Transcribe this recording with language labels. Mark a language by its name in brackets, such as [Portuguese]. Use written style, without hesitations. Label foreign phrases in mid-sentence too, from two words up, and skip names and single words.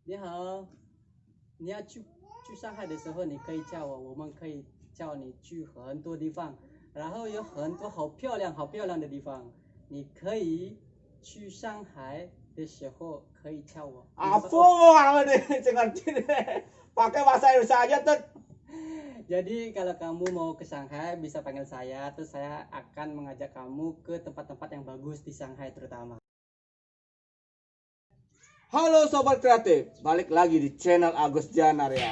[Chinese] 你好，你要去上海的时候，你可以叫我们可以叫你去很多地方，然后有很多好漂亮、好漂亮的地方，你可以去上海的时候可以叫我。 [Indonesian] Apa deh, ngerti deh. Pakai bahasa Indonesia aja tuh. Jadi kalau kamu mau ke Shanghai bisa panggil saya, terus saya akan mengajak kamu ke tempat-tempat yang bagus di Shanghai terutama. Halo Sobat Kreatif, balik lagi di channel Agus Janaria.